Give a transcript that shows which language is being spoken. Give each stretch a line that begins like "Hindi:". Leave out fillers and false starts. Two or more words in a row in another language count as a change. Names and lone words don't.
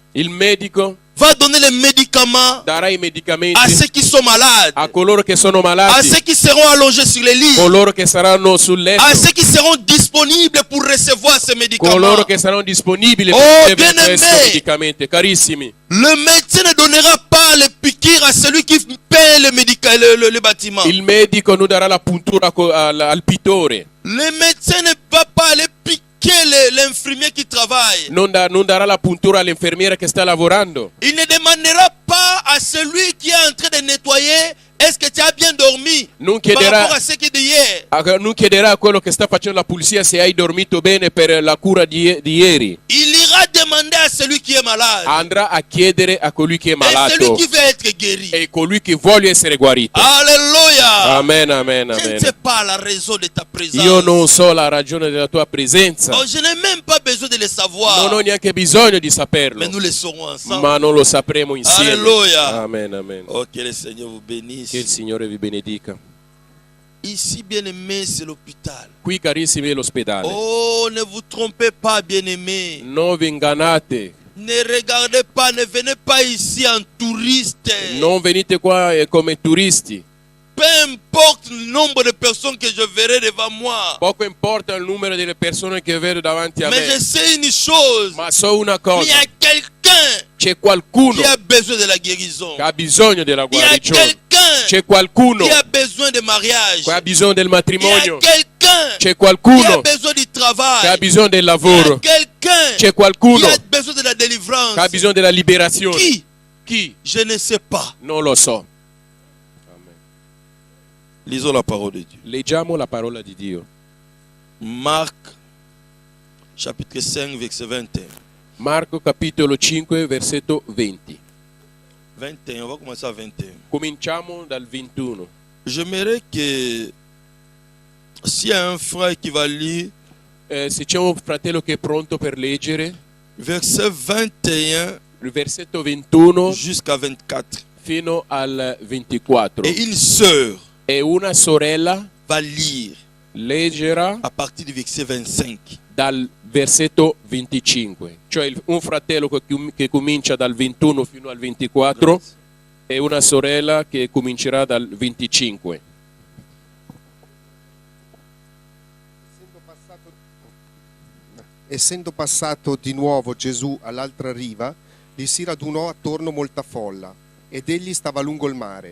Italian: il medico
French: va donner les médicaments
Italian: darà i medicamenti
French: à ceux qui sont malades,
Italian: a coloro che sono
French: à
Italian: malati,
French: ceux qui seront allongés sur les lits,
Italian: coloro che saranno sul letto,
French: à ceux qui seront disponibles pour recevoir ces médicaments.
Italian: coloro che saranno disponibili
French: Oh,
Italian: per ricevere
French: bien-aimé.
Italian: questi medicamenti. Carissimi,
French: Le médecin ne donnera pas les piqûres à celui qui paie le bâtiment.
Italian: il medico non darà la puntura al pittore,
French: Le médecin ne va pas aller piquer l'infirmier qui travaille.
Italian: non darà la puntura all'infermiera che sta lavorando.
French: Il ne demandera pas à celui qui est en train de nettoyer, est-ce que tu as bien dormi
Italian: Non
French: par
Italian: chiederà,
French: rapport à ce qui est d'hier.
Italian: non chiederà a quello che sta facendo la pulizia se hai dormito bene per la cura di ieri.
French: Il ira demander à celui qui est malade.
Italian: Andrà a chiedere a colui che è
French: Et celui
Italian: malato
French: qui veut être guéri.
Italian: e colui che vuole essere guarito.
French: Alléluia.
Italian: Amen, amen,
French: Je ne
Italian: amen.
French: sais pas la raison de ta présence.
Italian: Io non so la ragione della tua presenza,
French: Oh, je n'ai même pas besoin de le savoir.
Italian: non ho neanche bisogno di saperlo,
French: Mais nous le saurons ensemble.
Italian: ma non lo sapremo insieme.
French: Alléluia.
Italian: Amen, amen.
French: Oh, que le Seigneur vous bénisse.
Italian: Che il Signore vi benedica.
French: Ici, bien-aimé, c'est l'hôpital.
Italian: Qui, carissimi, è l'ospedale.
French: Oh, ne vous trompez pas, bien-aimé.
Italian: Non vi ingannate,
French: Ne regardez pas, ne venez pas ici en touriste.
Italian: non venite qua come turisti.
French: Peu importe le nombre de personnes que je verrai devant moi.
Italian: Poco importa il numero delle persone che vedo davanti a
French: Mais je
Italian: me,
French: sais une chose.
Italian: ma so una
French: Il y
Italian: cosa,
French: a quelqu'un
Italian: c'è qualcuno
French: qui a besoin de la guérison.
Italian: che ha bisogno della
French: Il y a
Italian: guarigione,
French: quelqu'un
Italian: c'è qualcuno
French: qui a besoin de mariage.
Italian: che ha bisogno del
French: Il y a
Italian: matrimonio,
French: quelqu'un
Italian: c'è
French: qui a
Italian: qualcuno
French: besoin du
Italian: che ha
French: travail.
Italian: bisogno del
French: Il y a
Italian: lavoro,
French: quelqu'un
Italian: c'è
French: qui
Italian: qualcuno
French: a besoin de la délivrance.
Italian: che ha bisogno della liberazione.
French: Qui?
Italian: Chi?
French: Je ne sais pas.
Italian: Non lo so.
French: Lisons la parole de Dieu.
Italian: Leggiamo la parola di Dio.
French: Marc, chapitre 5, verset 21.
Italian: Marco capitolo 5 versetto 20.
French: 21, on va commencer à 21.
Italian: Cominciamo dal 21.
French: J'aimerais que s'il y a un frère qui va lire
Italian: Se c'è un fratello che è pronto per leggere,
French: verset 21
Italian: il versetto 21
French: jusqu'à 24.
Italian: fino al 24.
French: Et une sœur
Italian: E una sorella
French: va lire
Italian: leggerà
French: à partir du verset 25.
Italian: dal versetto 25. Cioè un fratello che comincia dal 21 fino al 24 e una sorella che comincerà dal 25. Essendo passato di nuovo Gesù all'altra riva, gli si radunò attorno molta folla, ed egli stava lungo il mare.